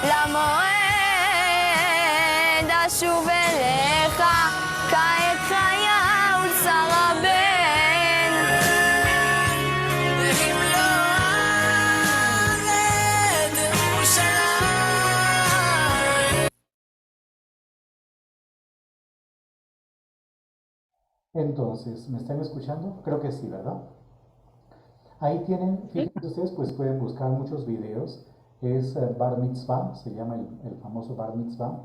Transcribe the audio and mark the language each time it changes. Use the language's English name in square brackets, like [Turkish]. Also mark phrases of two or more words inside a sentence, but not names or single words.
[Hebrew] למועד, אשוב אליך כעת חיה ולשרה בן. אם לא ארד ירושלים. [Spanish] Entonces, ¿me están escuchando? Creo que sí, ¿verdad? Ahí tienen, fíjense ustedes, pues pueden buscar muchos videos. Es [Hebrew] בר מצווה, [Spanish] se llama el famoso [Hebrew] בר מצווה.